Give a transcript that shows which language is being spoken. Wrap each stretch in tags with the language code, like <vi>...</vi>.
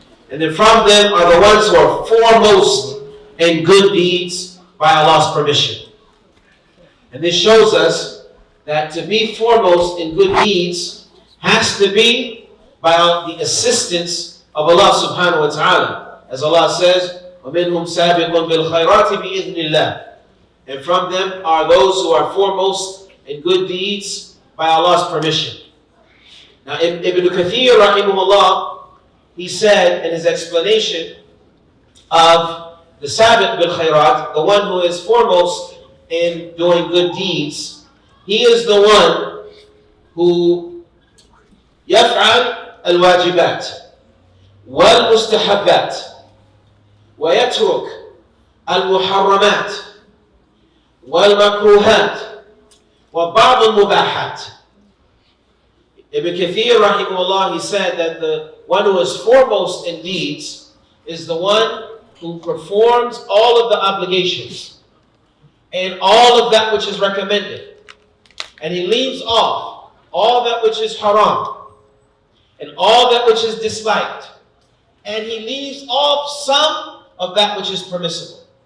<en>And then from them are the ones who are foremost in good deeds by Allah's permission. And this shows us that to be foremost in good deeds has to be by the assistance of Allah subhanahu wa ta'ala. As Allah says,</en> <ar>وَمِنْهُمْ سَابِقٌ بِالْخَيْرَاتِ بِإِذْنِ اللَّهِ.</ar> <en>And from them are those who are foremost in good deeds by Allah's permission. Now Ibn Kathir rahimahullah, he said in his explanation of the sabiq bil khairat, the one who is foremost in doing good deeds, he is the one who</en> <ar>يفعل الواجبات والمستحبات ويترك المحرمات والمكروهات وبعض المباحات.</ar> <en>Ibn Kathir rahimahullah, he said that the one who is foremost in deeds is the one who performs all of the obligations and all of that which is recommended, and he leaves off all that which is haram and all that which is disliked, and he leaves off some of that which is permissible.</en>